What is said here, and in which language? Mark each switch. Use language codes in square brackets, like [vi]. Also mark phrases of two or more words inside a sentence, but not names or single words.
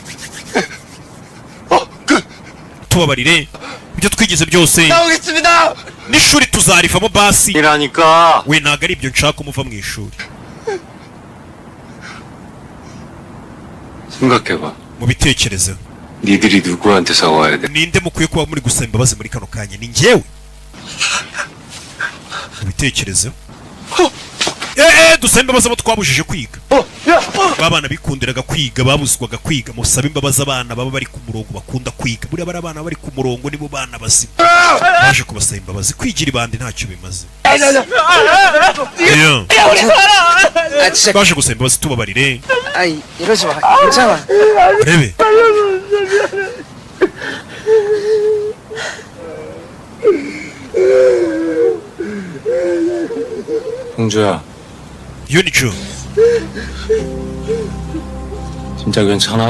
[rw] tubabarire ibyo twigize byose n'ishuri tuzarivamo basi. [ko] 이라니까. [rw] we ntabwo ari ibyo nshaka umuva mu ishuri. [ko] 생각해봐. [rw] mu bitekerezo [ko] 니들이 누구한테 사과해야 돼? [rw] ninde mukwiye kuba muri gusaba imbabazi muri kano kanya? ni njyewe. mu bitekerezo dusaba imbabazi abo twabujije kwiga. babana bikundiraga kwiga babuzwaga kwiga musabe imbabazi abana baba bari ku murongo bakunda kwiga buriya bari abana bari ku murongo nibo bana bazima baje kubasaba imbabazi kwigira ibandi ntacyo bimaze baje gusaba imbabazi tubabarire [ko] 이러지 마. 괜찮아. [rw] rebe [ko] 홍주야, 유니큐 진짜 괜찮아?